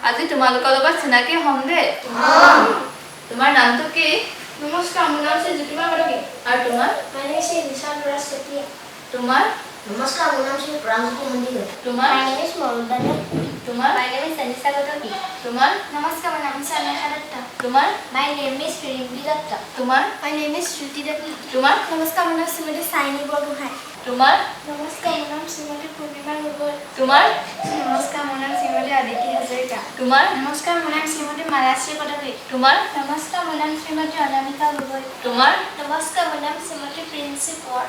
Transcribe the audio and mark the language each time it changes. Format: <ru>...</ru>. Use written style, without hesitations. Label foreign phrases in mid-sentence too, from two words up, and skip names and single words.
<as>তোমালোকৰ লগত চিনাকি হ'ম দে। তোমাৰ নামটো কি? নমস্কাৰ, মোৰ নাম শ্ৰী জ্যোতিমা গদকে। আৰু তোমাৰ?</as> <en>My name is Nisha Duras Setia.</en> <as>তোমাৰ? নমস্কাৰ, মোৰ নাম শ্ৰী প্ৰাঞ্জলি সন্দিকৈ। তোমাৰ?</as> <en>My name is মৰুদানা।</en> <as>তোমাৰ?</as> <en>My name is Anisha Gotaki.</en> <as>তোমাৰ? নমস্কাৰ, মোৰ নাম is Anasha Datta. তোমাৰ?</as> <en>My name is Rimbi Datta.</en> <as>তোমাৰ?</as> <en>My name is Shruti Devi.</en> <as>তোমাৰ? নমস্কাৰ, মোৰ নাম শ্ৰীমতী চাইনী বৰগোহাঁই। তোমাৰ? নমস্কাৰ, মোৰ নাম শ্ৰীমতী পূৰ্ণিমা গগৈ। তোমাৰ? নমস্কাৰ, মোৰ নাম শ্ৰীমতী আদিতি হাজৰিকা। তোমাৰ? নমস্কাৰ, মোৰ নাম শ্ৰীমতী মালাশ্ৰী কটকী। তোমাৰ? নমস্কাৰ, মোৰ নাম শ্ৰীমতী অনামিকা গগৈ। তোমাৰ? নমস্কাৰ, মোৰ নাম শ্ৰীমতী প্ৰিন্সি কোঁৱৰ।</as>